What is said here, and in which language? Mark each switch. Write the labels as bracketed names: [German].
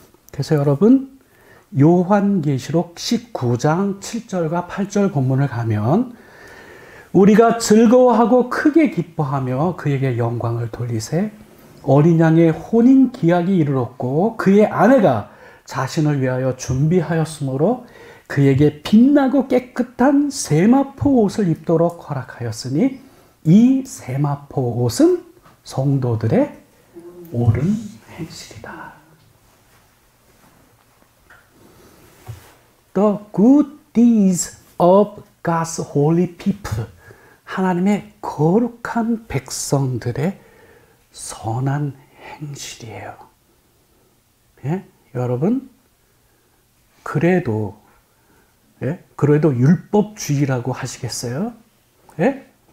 [Korean] 그래서 여러분, 요한계시록 19장 7절과 8절 본문을 가면 우리가 즐거워하고 크게 기뻐하며 그에게 영광을 돌리세 어린 양의 혼인 기약이 이르렀고 그의 아내가 자신을 위하여 준비하였으므로 그에게 빛나고 깨끗한 세마포 옷을 입도록 허락하였으니 이 세마포 옷은 성도들의 옳은 행실이다. [English] The good deeds of God's holy people. [Korean] 하나님의 거룩한 백성들의 선한 행실이에요. 예? 여러분, 그래도 율법주의라고 하시겠어요? 예?